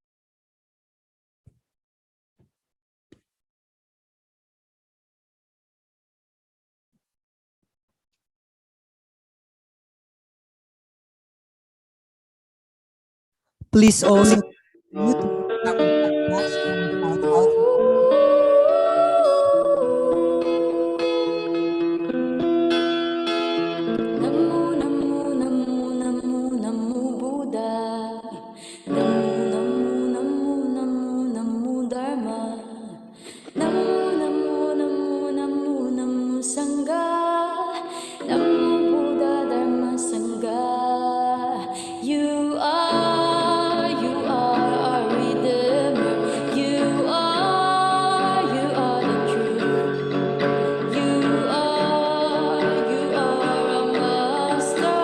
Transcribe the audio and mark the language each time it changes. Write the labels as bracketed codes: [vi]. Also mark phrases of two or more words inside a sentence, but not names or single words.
[en] Please only mute our podcast and shout out. [sa] Namo Namo Namo Namo Namo Buddha. Namo Namo Namo Namo Namo Dharma. Namo Namo Namo Namo Namo Sangha. Namo Buddha Dharma Sangha. [en] You are our Redeemer. You are the truth. You are our Master.